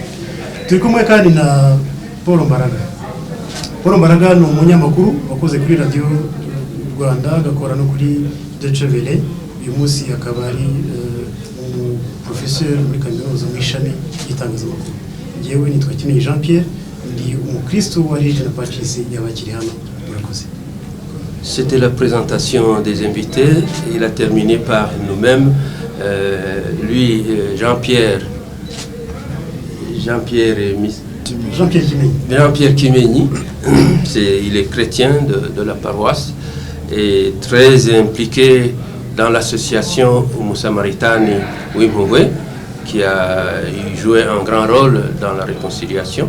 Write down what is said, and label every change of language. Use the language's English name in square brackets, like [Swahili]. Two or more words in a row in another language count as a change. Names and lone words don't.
[Kinyarwanda] Turi kumwe kandi na Paul Mbaraga. Paul Mbaraga ni umunyamakuru wakoze kuri radio Rwanda agakora no kuri Deutsche Welle. Uyu munsi akaba ari professeur muri kaminuza mu ishami ry'itangazamakuru. Jewe nitwa Kimenyi Jean Pierre ndi umukristo wa Regina Pacis y'abakiri hano. Murakoze. [French] C'était la présentation des invités. Il a terminé par nous-mêmes. Lui, Jean-Pierre Kimenyi, il est chrétien de la paroisse et très impliqué dans l'association Homo Samaritani Wimhowe, qui a joué un grand rôle dans la réconciliation.